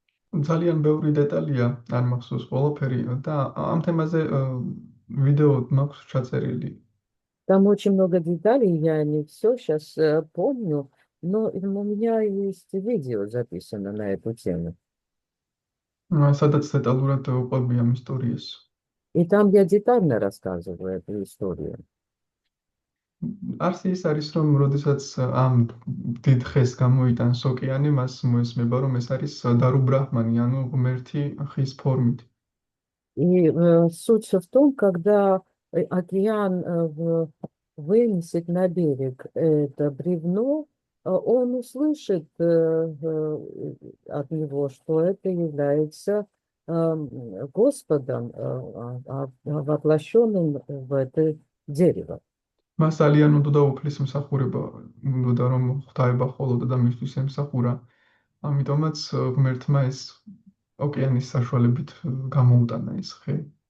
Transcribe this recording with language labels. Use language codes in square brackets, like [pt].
[ka] ძალიან ბევრი დეტალია არ მახსოვს ყველაფერი და ამ თემაზე ვიდეო მაქვს ჩაწერილი. [ru] Там очень много деталей, я не все сейчас помню, но у меня есть видео записано на эту тему. [ka] სადაც დეტალურად ვყვები ამ ისტორიას. [ru] И там я детально рассказываю эту историю. [ka] არც ის არის რომ როდესაც ამ დიდ ხეს გამოიტანს ოკეანე, მას მოესმება რომ ეს არის дару ბრაჰმანი, ანუ ღმერთი ხის формით. [ru] И суть в том, когда океан вынесет на берег это бревно, он услышит от него, что это является Господом, воплощенным в это дерево. [ka] მას ძალიან უნდა უფლის მსახურება, უნდა რომ ღვთაება ხოლოდა და მისთვის ემსახურა. ამიტომაც ღმერთმა ეს ოკეანის საშუალებით გამოუტანა ეს ხე.